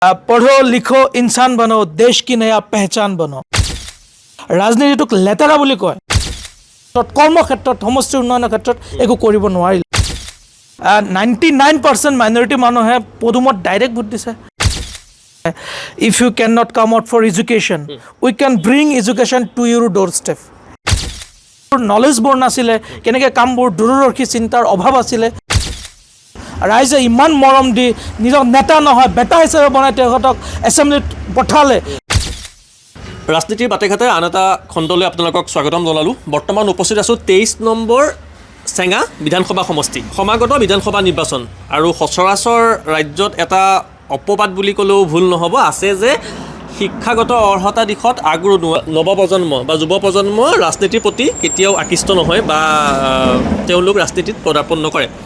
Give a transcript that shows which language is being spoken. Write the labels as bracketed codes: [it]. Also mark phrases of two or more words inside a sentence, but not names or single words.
[hi] पढ़ो लिखो इंसान बनो देश की नया पहचान बनो [as] राजनीतिक लेतेरा বুলি কয় কৰ্ম ক্ষেত্ৰত সমষ্টি উন্নয়নৰ ক্ষেত্ৰত একো কৰিব নোৱাৰিল 99% মাইনৰিটি মানুহে পদুমত [en] direct vote [as] দিছে [en] if you cannot come out for education we can bring education to your doorstep [as] knowledge বোৰ নাছিলে কেনেকৈ কামবোৰ দূৰদৰ্শী চিন্তাৰ অভাৱ আছিলে ৰাইজে ইমান মৰম দি নিজৰ নেতা নহয় বেটা হিচাপে বনাই তেখেতক এছেম্বলিত পঠালে ৰাজনীতিৰ বাটেঘাটে আন এটা খণ্ডলৈ আপোনালোকক স্বাগতম জনালোঁ বৰ্তমান উপস্থিত আছোঁ 23 নম্বৰ চেঙা বিধানসভা সমষ্টি সমাগত বিধানসভা নিৰ্বাচন আৰু সচৰাচৰ ৰাজ্যত এটা অপবাদ বুলি ক'লেও ভুল নহ'ব আছে যে শিক্ষাগত অৰ্হতা দিশত আগ্ৰহ নৱপ্ৰজন্ম বা যুৱ প্ৰজন্ম ৰাজনীতিৰ প্ৰতি কেতিয়াও আকৃষ্ট নহয় বা তেওঁলোক ৰাজনীতিত পদাৰ্পণ নকৰে